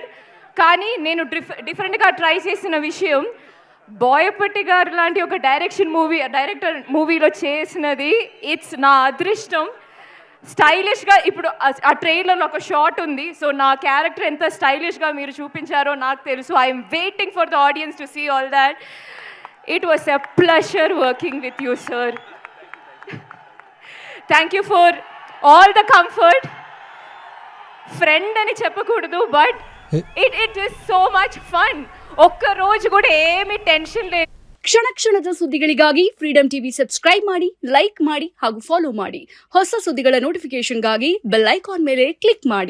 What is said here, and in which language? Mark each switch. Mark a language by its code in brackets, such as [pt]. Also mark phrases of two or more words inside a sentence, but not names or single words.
[te] కానీ నేను డిఫరెంట్గా ట్రై చేసిన విషయం, బోయపట్టి గారు లాంటి ఒక డైరెక్టర్ మూవీలో చేసినది ఇట్స్ నా అదృష్టం. స్టైలిష్గా ఇప్పుడు ఆ ట్రైలర్లో ఒక షాట్ ఉంది. సో నా క్యారెక్టర్ ఎంత స్టైలిష్గా మీరు చూపించారో నాకు తెలుసు. [en] I'm waiting for the audience to see all that. it was a pleasure working with you sir. thank you for all the comfort. [te] ఫ్రెండ్ అని చెప్పకూడదు, [en] but it is so much fun. [te] ఒక్క రోజు కూడా ఏమీ టెన్షన్ లేదు. [kn] ಕ್ಷಣದ ಸುದ್ದಿಗಳಿಗಾಗಿ ಫ್ರೀಡಂ ಟಿವಿ ಸಬ್ಸ್ಕ್ರೈಬ್ ಮಾಡಿ, ಲೈಕ್ ಮಾಡಿ ಹಾಗೂ ಫಾಲೋ ಮಾಡಿ. ಹೊಸ ಸುದ್ದಿಗಳ ನೋಟಿಫಿಕೇಶನ್ಗಾಗಿ ಬೆಲ್ ಐಕಾನ್ ಮೇಲೆ ಕ್ಲಿಕ್ ಮಾಡಿ.